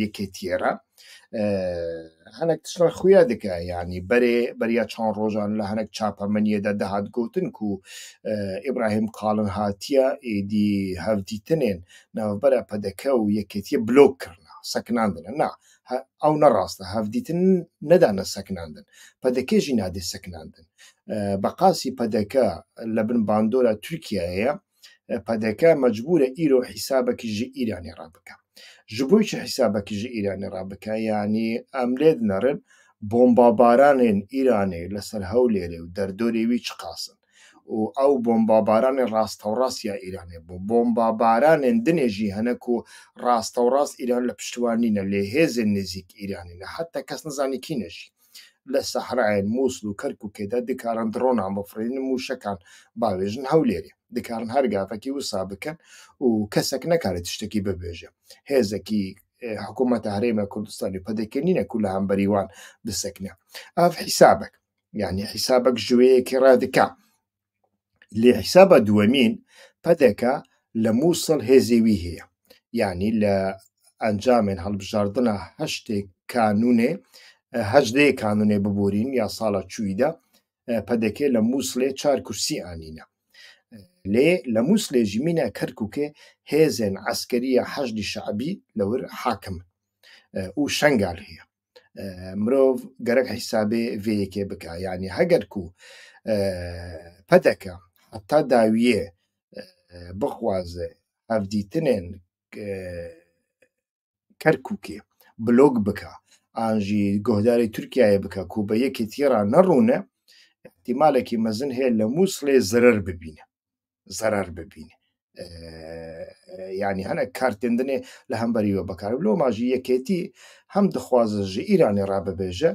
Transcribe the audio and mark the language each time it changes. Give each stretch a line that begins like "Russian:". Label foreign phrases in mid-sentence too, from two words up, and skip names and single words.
Kurdish: یەکێتیێرە هەنێک تشتان خویا دکا ینی بەریا چەند ڕۆژان لە هەنێک چاپەمەنیەدا دەهات گوتن و ئیبراهیم قاڵن هاتیە ئێدی هەڤدیتنێن ناوبەرە پەدەکە و یەکێتیە بلۆک کردنا سەکناندنە نا ئەو نەڕاستە هەڤدیتن نەدانە سەکناندن پەدەکەژی نادێ سەکناندن بەقاسی پەدەکە لە بن باندۆرە تورکایە پەدەکە مەجبورە ئیرۆ حیسابێکی ژی ئیرانی ڕابکە ji bo çi hesabekî ji Îranê rabike yanî em lê dinarin bombabaranên Îranê li ser Hewlêrê û derdorê wî çiqasin û ew bombabaranên rastewrasiya Îranê bû bombabaranên dinê jî hene ku rastewrast Îran li piştwanî ne lê hêzên nêzik Îranî ne heta kes nizanî kî ne jî لە سەحرایên Mosul û Kerkûkê de dikarin dronan bifirînin mûşekan bavêjin Hewlêrê dikarin her gavekî wisa bikin û kesek nekare tiştekî bibêje hêzekî hikûmeta Herêma Kurdistanê pedekê nîne ku li hemberî wan bisekne ev hîsabek yanî hîsabek ji wê yekê radika lê hîsaba duwemîn pedeka li Mosul hêzê wî heye yanî li encamên hilbijardina heştê kanûnê هەژدەیە کانونێ ببورین یا ساڵە چوویدا پەدەکێ لە مووسڵێ 4 کورسی ئانینە لێ لە مووسلێژی مینە کەرکووکێ هێزێن عسکەریە حەشدی شعبی لەور حاکم و شەنگال هەیە مرۆڤ گەرەک حیسابێ vêyekê bike yanî heger ku pedeke heta dawiyê bixwaze hevdîtinên Kerkûkê blok bike an jî guhdarê Tirkiyeyê bike ku bi yekêtiye re neڕûne ihtimalekî mezin heye li Mosulê zerer bibîne yanî hinek kartên dinê li hemberî we bekar loma jî yekêtî hem dixwaze ji Îranê rabibêje